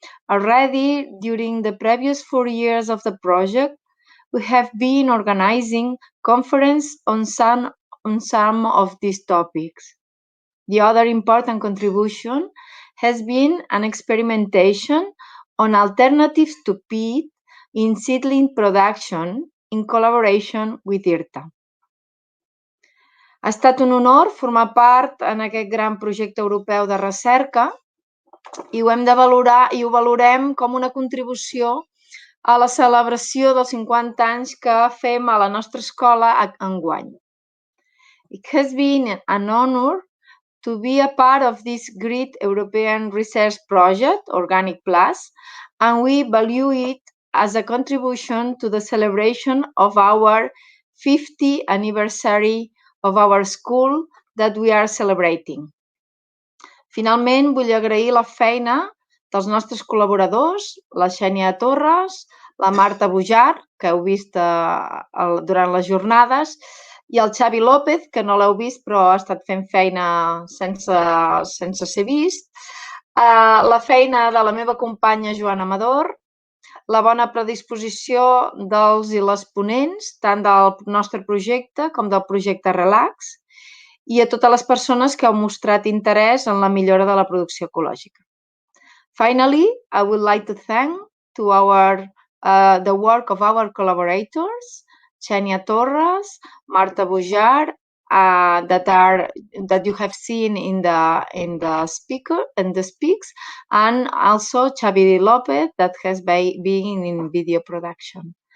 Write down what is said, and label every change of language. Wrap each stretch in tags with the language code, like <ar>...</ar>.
<en>Already, during the previous 4 years of the project, we have been organizing conferences on some of these topics. The other important contribution has been an experimentation on alternatives to peat in seedling production in collaboration with IRTA.</en> <ca>Ha estat un honor formar part en aquest gran projecte europeu de recerca i ho hem de valorar i ho valorem com una contribució a la celebració dels 50 anys que fem a la nostra escola enguany.</ca> <en>It has been an honor to be a part of this great European research project, Organic Plus, and we value it as a contribution to the celebration of our 50th anniversary of our school that we are celebrating.</en> <ca>Finalment, vull agrair la feina dels nostres col·laboradors, la Xènia Torres, la Marta Bujar, que heu vist durant les jornades, i el Xavi López, que no l'heu vist però ha estat fent feina sense ser vist, la feina de la meva companya Joana Amador, la bona predisposició dels i les ponents, tant del nostre projecte com del projecte Relax, i a totes les persones que heu mostrat interès en la millora de la producció ecològica.</ca> <en>Finally, I would like to thank the work of our collaborators, Xènia Torres, Marta Bujar, that you have seen in the speaks, and also Xavi López that has been in video production.</en>